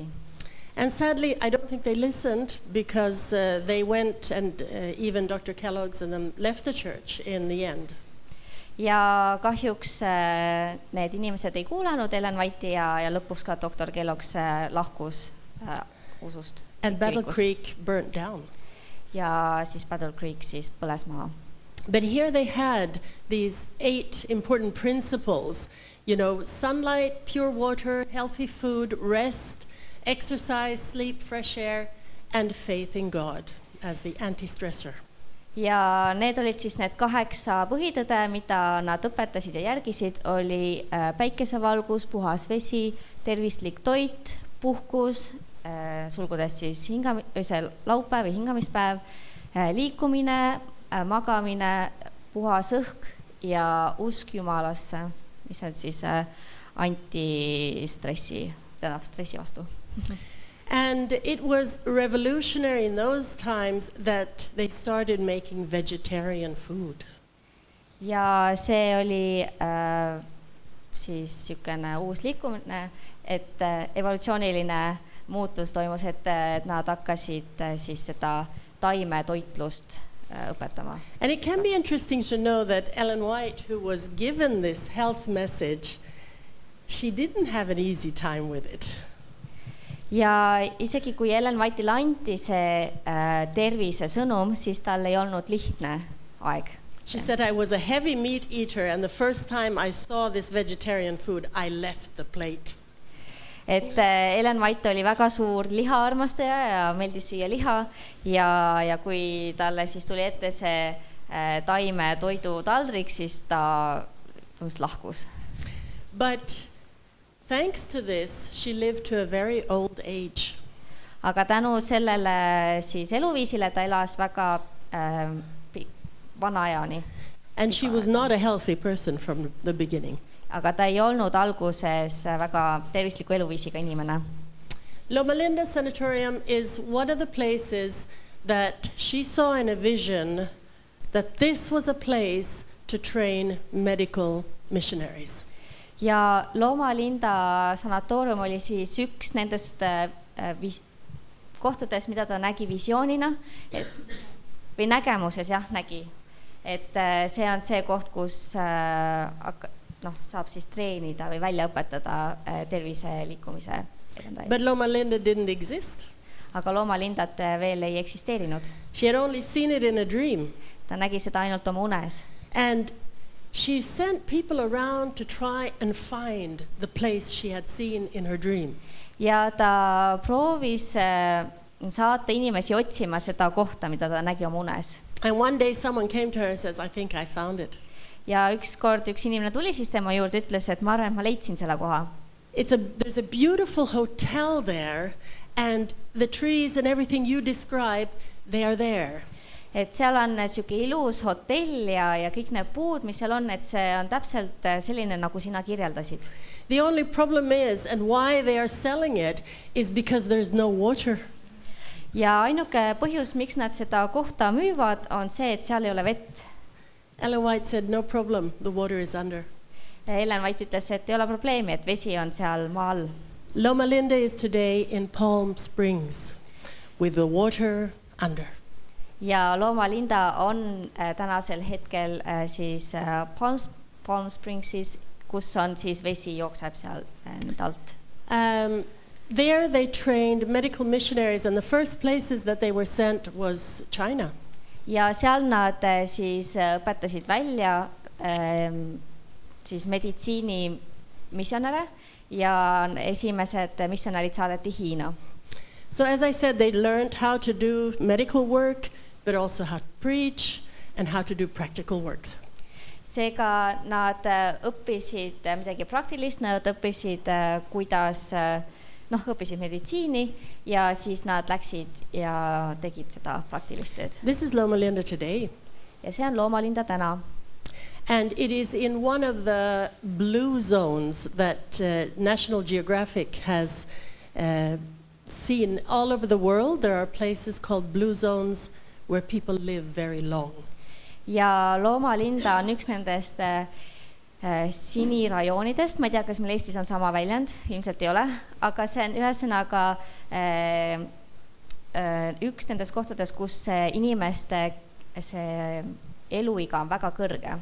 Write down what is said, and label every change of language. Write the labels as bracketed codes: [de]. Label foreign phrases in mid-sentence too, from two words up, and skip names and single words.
[en] And sadly, I don't think they listened because they went and even Dr. Kellogg's and them left the church in the end. [et] Ja kahjuks need inimesed ei kuulanud Ellen White'i ja lõpuks ka doktor Kellogg's lahkus usust. [en] And Battle Creek burnt down. [et] Ja siis Battle Creek siis põles maha. [en] But here they had these 8 important principles, you know, sunlight, pure water, healthy food, rest, exercise, sleep, fresh air, and faith in God as the anti-stressor. [et] Ja need olid siis need 8 põhitõde, mida nad õpetasid ja järgisid, oli päikesevalgus, puhas vesi, tervislik toit, puhkus, sulgudes siis laupäev või hingamispäev, liikumine, magamine, puhas õhk ja usk Jumalasse, mis on siis antistressi, tähendab stressi vastu. [en] And it was revolutionary in those times that they started making vegetarian food. [et] Ja see oli siis niisugune uus liikumine, et evolutsiooniline muutus toimus, et nad hakkasid siis seda taimetoitlust õpetama. [en] And it can be interesting to know that Ellen White, who was given this health message, she didn't have an easy time with it. [et] Ja isegi kui Ellen White'ile anti see tervise sõnum, siis tal ei olnud lihtne aeg. [en] She said I was a heavy meat eater, and the first time I saw this vegetarian food, I left the plate. [et] Et Ellen White oli väga suur lihaarmastaja ja meeldis süüa liha ja kui talle siis tuli ette see taime toidu taldrik, siis ta lahkus. [en] But thanks to this, she lived to a very old age. [et] Aga tänu sellele siis eluviisile ta elas väga vana ajani. [en] And she was not a healthy person from the beginning. [et] Aga ta ei olnud alguses väga tervisliku eluviisiga inimene. [en] Loma Linda Sanatorium is one of the places that she saw in a vision that this was a place to train medical missionaries. [et] Ja Loma Linda sanatoorium oli siis üks nendest kohtades, mida ta nägi visioonina, või nägemuses nägi, et see on see koht, kus saab siis treenida või välja õpetada tervise liikumise edendajaid. [en] But Loma Linda didn't exist. [et] Aga Loma Lindat veel ei eksisteerinud. [en] She had only seen it in a dream. [et] Ta nägi seda ainult oma unes. [en] And she sent people around to try and find the place she had seen in her dream. [et] Ja ta proovis saata inimesi otsima seda kohta, mida ta nägi oma unes. [en] And one day someone came to her and says, I think I found it. [et] Ja ükskord üks inimene tuli siis tema juurde, ütles, et ma arvan, et ma leidsin selle koha. [en] There's a beautiful hotel there, and the trees and everything you describe, they are there. [et] Et seal on siuke ilus hotell ja kõik need puud, mis seal on, et see on täpselt selline, nagu sina kirjeldasid. [en] The only problem is, and why they are selling it, is because there's no water. [et] Ja ainuke põhjus, miks nad seda kohta müüvad, on see, et seal ei ole vett. [en] Ellen White said, no problem, the water is under. [et] Ellen White ütles, et ei ole probleemi, et vesi on seal maa all. [en] Loma Linda is today in Palm Springs with the water under. [et] Ja Loma Linda on tänasel hetkel siis Palm Springsis, kus on siis vesi jookseb seal alt. [en] There they trained medical missionaries, and the first places that they were sent was China. [et] Ja seal nad siis õpetasid välja siis meditsiini missionäre ja esimesed missionärid saadeti Hiina. [en] So as I said, they learned how to do medical work, but also how to preach and how to do practical works. [et] Seega nad õppisid midagi praktilist, nad õppisid kuidas õppisid meditsiini ja siis nad läksid ja tegid seda praktilist tööd. [en] This is Loma Linda today. [et] Ja see on Loma Linda täna. [en] And it is in one of the blue zones that National Geographic has seen all over the world. There are places called blue zones where people live very long. [et] Ja Loma Linda on üks nendest sinirajoonidest, ma ei tea, kas meil Eestis on sama väljend, ilmselt ei ole, aga see on ühesõnaga üks nendest kohtades, kus inimeste see eluiga on väga kõrge.